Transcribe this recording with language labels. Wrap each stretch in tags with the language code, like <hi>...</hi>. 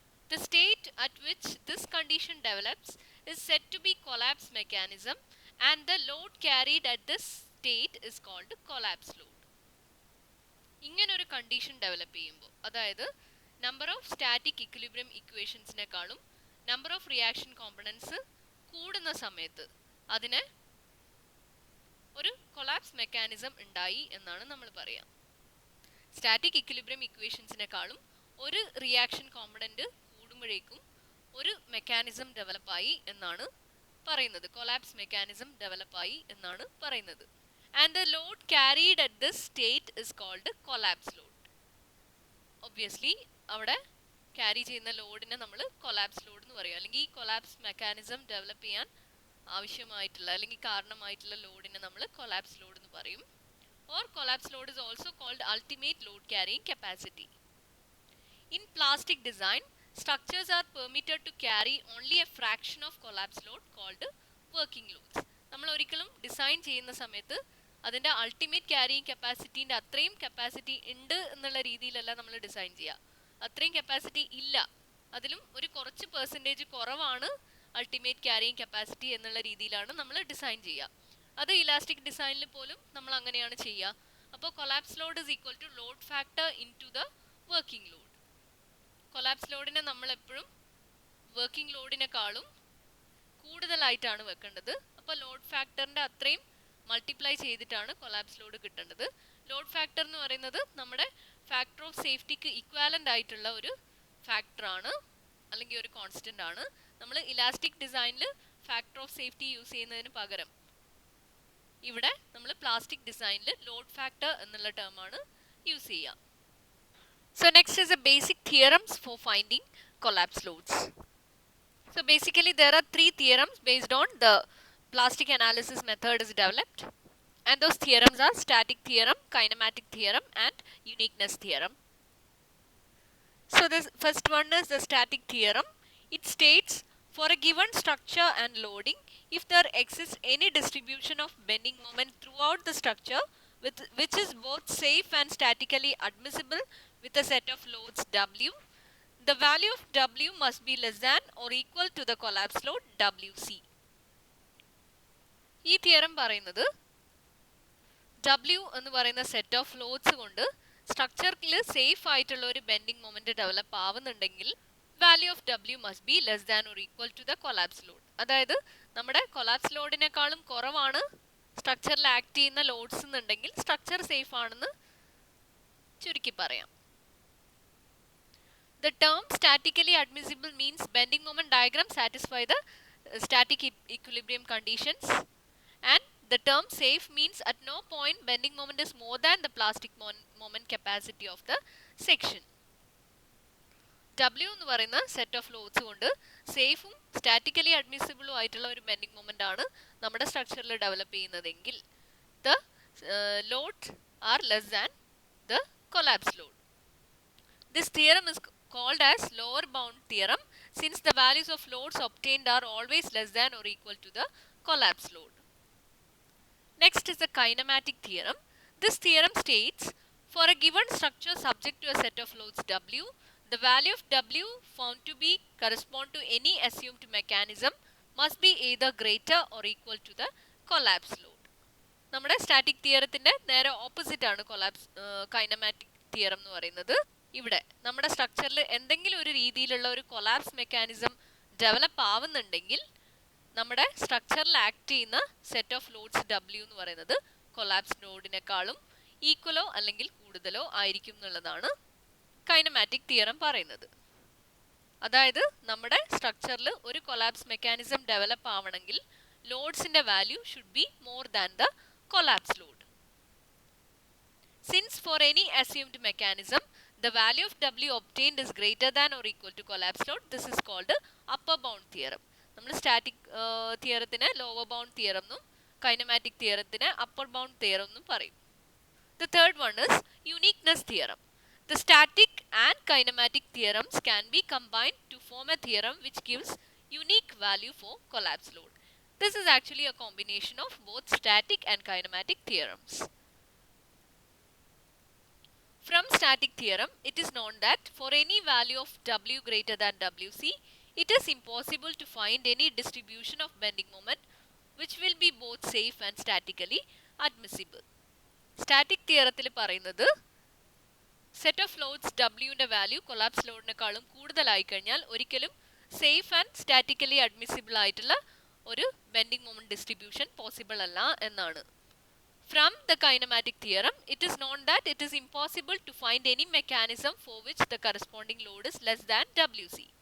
<en>The state at which this condition develops is said to be collapse mechanism, and the load carried at this state is called collapse load.</en> <ml>ഇങ്ങനൊരു condition develop ചെയ്യുമ്പോൾ, അതായത് number of static equilibrium ഇക്വേഷൻസിനെക്കാളും number of reaction components കൂടുന്ന സമയത്ത് അതിന് ഒരു collapse mechanism ഉണ്ടായി എന്നാണ് നമ്മൾ പറയാം. സ്റ്റാറ്റിക് ഇക്വിലിബ്രിയം ഇക്വേഷൻസിനെക്കാളും ഒരു റിയാക്ഷൻ കോമ്പണന്റ് കൂടുമ്പോഴേക്കും ഒരു മെക്കാനിസം ഡെവലപ്പായി എന്നാണ് പറയുന്നത്. കൊളാപ്സ് മെക്കാനിസം ഡെവലപ്പായി എന്നാണ് പറയുന്നത്.</ml> <en>And the load carried at this state is called collapse load.</en> <ml>Obviously അവിടെ ക്യാരി ചെയ്യുന്ന ലോഡിനെ നമ്മൾ കൊളാപ്സ് ലോഡ് എന്ന് പറയും. അല്ലെങ്കിൽ ഈ കൊളാപ്സ് മെക്കാനിസം ഡെവലപ്പ് ചെയ്യാൻ ആവശ്യമായിട്ടുള്ള അല്ലെങ്കിൽ കാരണമായിട്ടുള്ള ലോഡിനെ നമ്മൾ കൊളാപ്സ് ലോഡ് എന്ന് പറയും.</ml> <en>Or collapse load is also called ultimate load carrying capacity. In plastic design, structures are permitted to carry only a fraction of collapse load called working loads.</en> <ml>നമ്മൾ ഒരിക്കലും design ചെയ്യുന്ന സമയത്ത് അതിൻ്റെ അൾട്ടിമേറ്റ് ക്യാരിയിങ് കപ്പാസിറ്റീൻ്റെ അത്രയും capacity ഉണ്ട് എന്നുള്ള രീതിയിലല്ല നമ്മൾ ഡിസൈൻ ചെയ്യുക. അത്രയും കപ്പാസിറ്റി ഇല്ല, അതിലും ഒരു കുറച്ച് പെർസെൻറ്റേജ് കുറവാണ് അൾട്ടിമേറ്റ് ക്യാരിയിങ് കപ്പാസിറ്റി എന്നുള്ള രീതിയിലാണ് നമ്മൾ ഡിസൈൻ ചെയ്യുക. അത് ഇലാസ്റ്റിക് ഡിസൈനിൽ പോലും നമ്മൾ അങ്ങനെയാണ് ചെയ്യുക. അപ്പോൾ</ml> <en>Collapse load is equal to load factor into the working load.</en> <ml>Collapse ലോഡിനെ നമ്മൾ എപ്പോഴും വർക്കിംഗ് ലോഡിനെക്കാളും കൂടുതലായിട്ടാണ് വെക്കേണ്ടത്. അപ്പോൾ ലോഡ് ഫാക്ടറിൻ്റെ അത്രയും മൾട്ടിപ്ലൈ ചെയ്തിട്ടാണ് കൊളാപ്സ് ലോഡ് കിട്ടേണ്ടത്. ലോഡ് ഫാക്ടർ എന്ന് പറയുന്നത് നമ്മുടെ ഫാക്ടർ ഓഫ് സേഫ്റ്റിക്ക് ഇക്വാലൻ്റ് ആയിട്ടുള്ള ഒരു ഫാക്ടറാണ്, അല്ലെങ്കിൽ ഒരു കോൺസ്റ്റൻ്റ് ആണ്. നമ്മൾ ഇലാസ്റ്റിക് ഡിസൈനിൽ ഫാക്ടർ ഓഫ് സേഫ്റ്റി യൂസ് ചെയ്യുന്നതിന് പകരം ഇവിടെ നമ്മൾ പ്ലാസ്റ്റിക് ഡിസൈനിൽ ലോഡ് ഫാക്ടർ എന്നുള്ള ടേമാണ് യൂസ് ചെയ്യുക.</ml> <en>So next is a basic theorems for finding collapse loads. So basically there are three theorems based on the plastic analysis method is developed, and those theorems are static theorem, kinematic theorem and uniqueness theorem. So the first one is the static theorem. It states for a given structure and loading, if there exists any distribution of bending moment throughout the structure which is both safe and statically admissible with a set of loads W, the value of W must be less than or equal to the collapse load WC.</en> <ml>ഈ theorem പറയുന്നത് W എന്ന് പറയുന്ന set of lords കൊണ്ട് സ്ട്രക്ചറിൽ safe ആയിട്ടുള്ള ഒരു bending moment develop ആവുന്നുണ്ടെങ്കിൽ</ml> <en>Value of W must be less than or equal to the collapse load.</en> <ml>അതായത് നമ്മുടെ കൊളാപ്സ് ലോഡിനേക്കാളും കുറവാണ് സ്ട്രക്ചറിൽ ആക്ട് ചെയ്യുന്ന ലോഡ്സ് എന്നുണ്ടെങ്കിൽ സ്ട്രക്ചർ സേഫ് ആണെന്ന് ചുരുക്കി പറയാം.</ml> <en>The term statically admissible means bending moment diagram satisfy the static equilibrium conditions, and the term safe means at no point bending moment is more than the plastic moment capacity of the section.</en> <ml>W എന്ന് പറയുന്ന set of lords കൊണ്ട് സേഫും statically അഡ്മിസിബിളും ആയിട്ടുള്ള ഒരു bending moment ആണ് നമ്മുടെ സ്ട്രക്ചറിൽ develop ചെയ്യുന്നതെങ്കിൽ</ml> <en>The load are less than the collapse load. This theorem is called as lower bound theorem since the values of loads obtained are always less than or equal to the collapse load. Next is the kinematic theorem. This theorem states for a given structure subject to a set of loads W, the value of W found to be correspond to any assumed mechanism must be either greater or equal to the collapse load.</en> <ml>നമ്മുടെ static തിയറത്തിന്റെ നേരെ opposite ആണ് kinematic theorem എന്ന് പറയുന്നത്. ഇവിടെ നമ്മുടെ സ്ട്രക്ചറിൽ എന്തെങ്കിലും ഒരു രീതിയിലുള്ള ഒരു കൊളാപ്സ് മെക്കാനിസം ഡെവലപ്പ് ആവുന്നുണ്ടെങ്കിൽ നമ്മുടെ സ്ട്രക്ചറിൽ ആക്ട് ചെയ്യുന്ന സെറ്റ് ഓഫ് ലോഡ്സ് W എന്ന് പറയുന്നത് കൊളാപ്സ് ലോഡിനേക്കാളും ഈക്വലോ അല്ലെങ്കിൽ കൂടുതലോ ആയിരിക്കും എന്നുള്ളതാണ് കൈനമാറ്റിക് തിയറം പറയുന്നത്. അതായത് നമ്മുടെ സ്ട്രക്ചറിൽ ഒരു കൊളാപ്സ് മെക്കാനിസം ഡെവലപ്പ് ആവണമെങ്കിൽ ലോഡ്സിന്റെ value</ml> <en>Should be more than the collapse load. Since for any assumed mechanism the value of W obtained is greater than or equal to collapse load, this is called upper bound theorem.</en> <ml>നമ്മൾ static തിയറത്തിന് lower bound theorem എന്നും kinematic തിയറത്തിന് upper bound theorem എന്നും പറയും.</ml> <en>The third one is uniqueness theorem. The static and kinematic theorems can be combined to form a theorem which gives unique value for collapse load. This is actually a combination of both static and kinematic theorems. From static theorem, it is known that for any value of W greater than Wc, it is impossible to find any distribution of bending moment which will be both safe and statically admissible.</en> <ml>Static theorത്തിൽ പറയുന്നത് set of lords ഡബ്ല്യുവിൻ്റെ value collapse ലോഡിനെക്കാളും കൂടുതലായി കഴിഞ്ഞാൽ ഒരിക്കലും safe and statically admissible ആയിട്ടുള്ള ഒരു bending moment distribution possible അല്ല എന്നാണ്.</ml> <en>From the kinematic theorem, it is known that it is impossible to find any mechanism for which the corresponding load is less than Wc.</en>